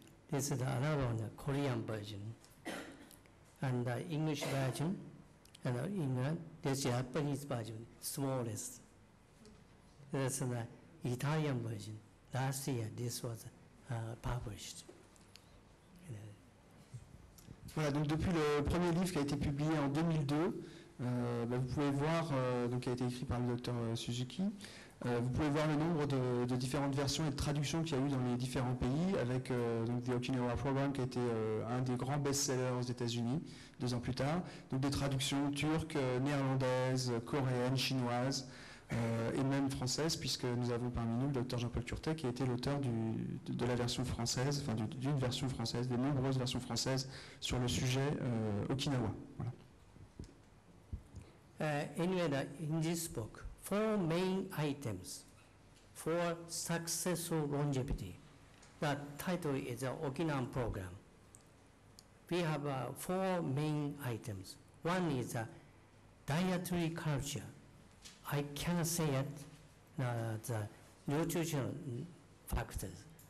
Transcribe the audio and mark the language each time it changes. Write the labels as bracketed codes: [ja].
[en] This is another one, the Korean version. And the English version, and England, this Japanese version, smallest. That's the Italian version. Last year, this was published. [fr] Voilà, donc depuis le premier livre qui a été publié en 2002, Vous pouvez voir, donc qui a été écrit par le docteur Suzuki, vous pouvez voir le nombre de différentes versions et de traductions qu'il y a eu dans les différents pays, avec donc The Okinawa Program qui a été un des grands best-sellers aux États-Unis 2 ans plus tard. Donc des traductions turques, néerlandaises, coréennes, chinoises et même françaises, puisque nous avons parmi nous le docteur Jean-Paul Curtet qui a été l'auteur de la version française, enfin d'une version française, des nombreuses versions françaises sur le sujet Okinawa. Voilà. [en] Anyway, in this book, 4 main items for successful longevity. The title is the Okinawan Program. We have 4 main items. One is dietary culture. I cannot say it, the nutritional factors.